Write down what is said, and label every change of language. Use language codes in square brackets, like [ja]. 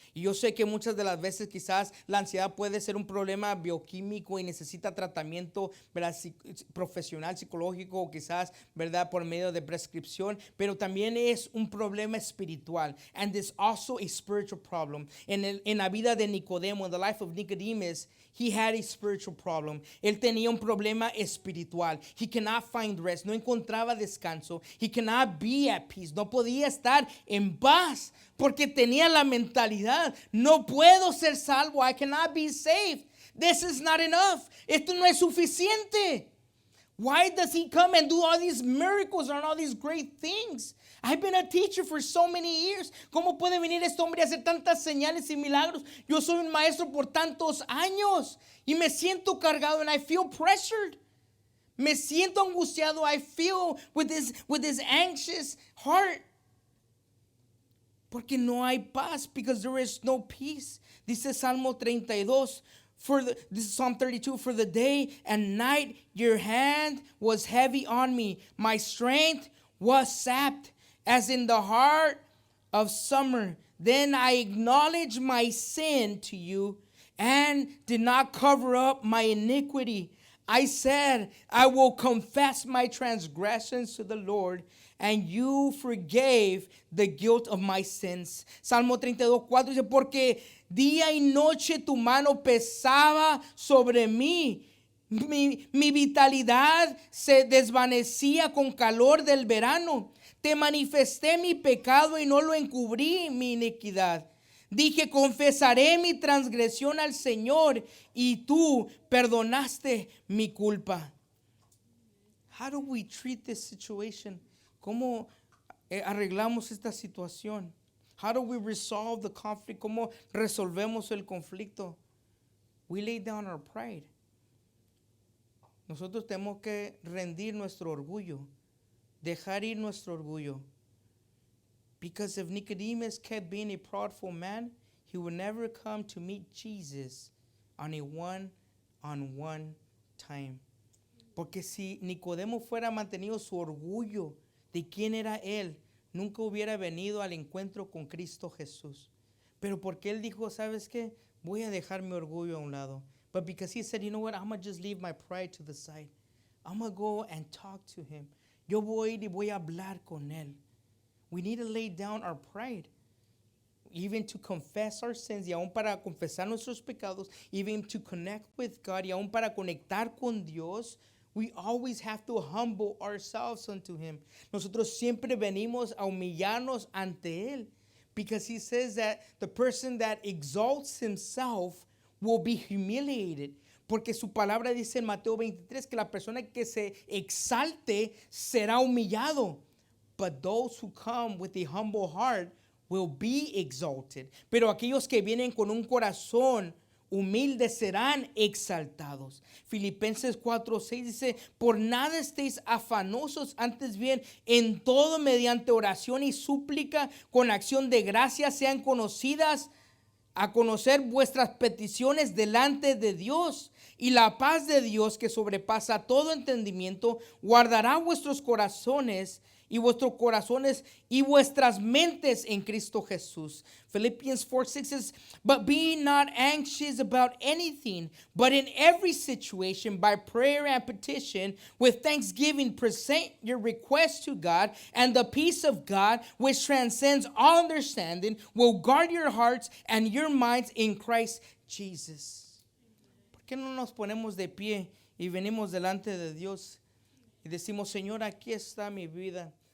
[es] Y yo sé que muchas de las veces quizás la ansiedad puede ser un problema bioquímico y necesita tratamiento, ¿verdad? Profesional, psicológico, o quizás, ¿verdad? Por medio de prescripción, pero también es un problema espiritual. [en] And there's also a spiritual problem. [es] En la vida de Nicodemo, [en] in the life of Nicodemus, he had a spiritual problem. [es] Él tenía un problema espiritual. [en] He cannot find rest. [es] No encontraba descanso. [en] He cannot be at peace. [es] No podía estar en paz porque tenía la mentalidad, no puedo ser salvo. [en] I cannot be saved. This is not enough. [es] Esto no es suficiente. [en] Why does he come and do all these miracles and all these great things? I've been a teacher for so many years. [es] ¿Cómo puede venir este hombre a hacer tantas señales y milagros? Yo soy un maestro por tantos años y me siento cargado [en] and I feel pressured. [es] Me siento angustiado. [en] I feel with this anxious heart. [es] Porque no hay paz, [en] because there is no peace. [es] Dice Salmo 32, [en] this is Psalm 32, for the day and night your hand was heavy on me. My strength was sapped as in the heart of summer. Then I acknowledged my sin to you and did not cover up my iniquity. I said, I will confess my transgressions to the Lord, and you forgave the guilt of my sins. [es] Salmo 32:4 dice, porque día y noche tu mano pesaba sobre mí. Mi vitalidad se desvanecía con calor del verano. Te manifesté mi pecado y no lo encubrí, mi iniquidad. Dije, confesaré mi transgresión al Señor y tú perdonaste mi culpa. [en] How do we treat this situation? [es] ¿Cómo arreglamos esta situación? [en] How do we resolve the conflict? [es] ¿Cómo resolvemos el conflicto? [en] We lay down our pride. [es] Nosotros tenemos que rendir nuestro orgullo, dejar ir nuestro orgullo. [en] Because if Nicodemus kept being a prideful man, he would never come to meet Jesus on a one-on-one time. [es] Porque si Nicodemo fuera mantenido su orgullo de quién era él, nunca hubiera venido al encuentro con Cristo Jesús. Pero porque él dijo, ¿sabes qué? Voy a dejar mi orgullo a un lado. [en] But because he said, you know what? I'm going to just leave my pride to the side. I'm going to go and talk to him. [es] Yo voy y voy a hablar con él. [en] We need to lay down our pride, even to confess our sins, [es] y aún para confesar nuestros pecados, [en] even to connect with God, [es] y aún para conectar con Dios. [en] We always have to humble ourselves unto him. [es] Nosotros siempre venimos a humillarnos ante él, [en] because he says that the person that exalts himself will be humiliated. [es] Porque su palabra dice en Mateo 23 que la persona que se exalte será humillado. [en] But those who come with a humble heart will be exalted. [es] Pero aquellos que vienen con un corazón humilde serán exaltados. Filipenses 4:6 dice, por nada estéis afanosos, antes bien, en todo mediante oración y súplica, con acción de gracia sean conocidas a conocer vuestras peticiones delante de Dios. Y la paz de Dios, que sobrepasa todo entendimiento, guardará vuestros corazones y vuestras mentes en Cristo Jesús. [en] Philippians 4:6 says, but be not anxious about anything, but in every situation by prayer and petition with thanksgiving present your requests to God, and the peace of God, which transcends all understanding, will guard your hearts and your minds in Christ Jesus. [es] ¿Por qué no nos ponemos de pie y venimos delante de Dios y decimos, Señor, aquí está mi vida?